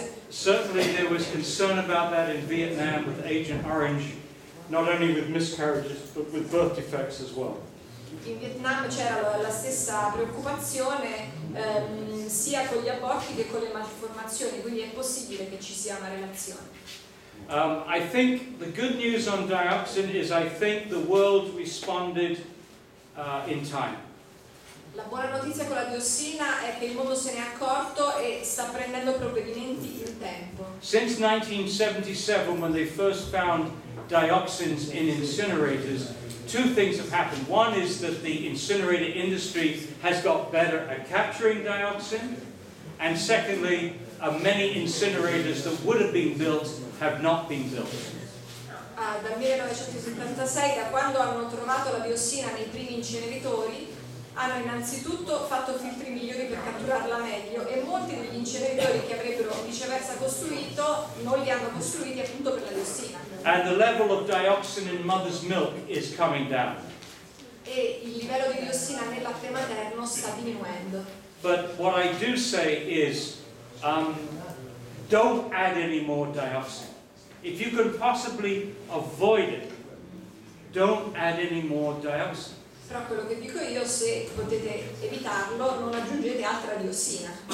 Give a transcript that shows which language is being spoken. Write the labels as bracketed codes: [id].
[en] Certainly there was concern about that in Vietnam with Agent Orange, not only with miscarriages, but with birth defects as well. [it] In Vietnam c'era la stessa preoccupazione sia con gli aborti che con le malformazioni, quindi è possibile che ci sia una relazione. [en] I think the good news on dioxin is I think the world responded in time. [it] La buona notizia con la diossina è che il mondo se ne è accorto e sta prendendo provvedimenti in tempo. [en] Since 1977, when they first found dioxins in incinerators, two things have happened. One is that the incinerator industry has got better at capturing dioxin, and secondly, many incinerators that would have been built have not been built. [it] Dal 1976, da quando hanno trovato la diossina nei primi inceneritori, hanno innanzitutto fatto filtri migliori per catturarla meglio e molti degli inceneritori che avrebbero viceversa costruito non li hanno costruiti appunto per la diossina. [en] And the level of dioxin in mother's milk is coming down. [it] E il livello di diossina nel latte materno sta diminuendo. [en] But what I do say is, don't add any more dioxin. If you can possibly avoid it, don't add any more dioxin. [it] Però quello che dico io, se potete evitarlo, non aggiungete altra diossina.